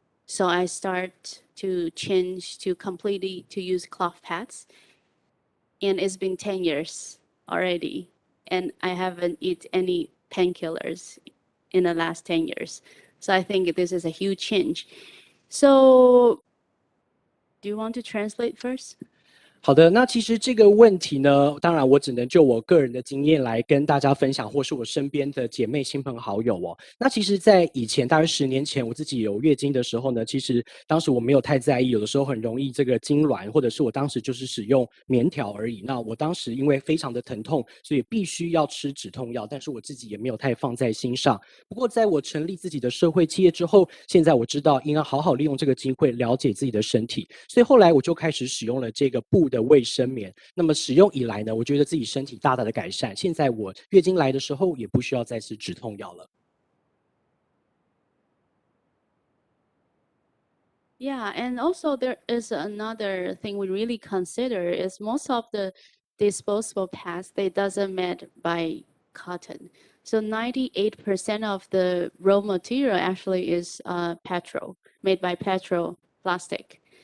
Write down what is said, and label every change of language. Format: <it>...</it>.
<en>So I start to change to completely to use cloth pads. And it's been 10 years already. And I haven't eaten any painkillers in the last 10 years. So I think this is a huge change. So do you want to translate first?</en> <zh>好的，那其实这个问题呢，当然我只能就我个人的经验来跟大家分享，或是我身边的姐妹、亲朋好友哦。那其实，在以前大约10年前，我自己有月经的时候呢，其实当时我没有太在意，有的时候很容易这个痉挛，或者是我当时就是使用棉条而已。那我当时因为非常的疼痛，所以必须要吃止痛药，但是我自己也没有太放在心上。不过在我成立自己的社会企业之后，现在我知道应该好好利用这个机会了解自己的身体，所以后来我就开始使用了这个布的卫生棉。那么使用以来呢，我觉得自己身体大大的改善。现在我月经来的时候也不需要再吃止痛药了。</zh> <en>Yeah, and also there is another thing we really consider is most of the disposable pads, they doesn't made by cotton. So 98% of the raw material actually is petrol, made by petrol plastic.</en>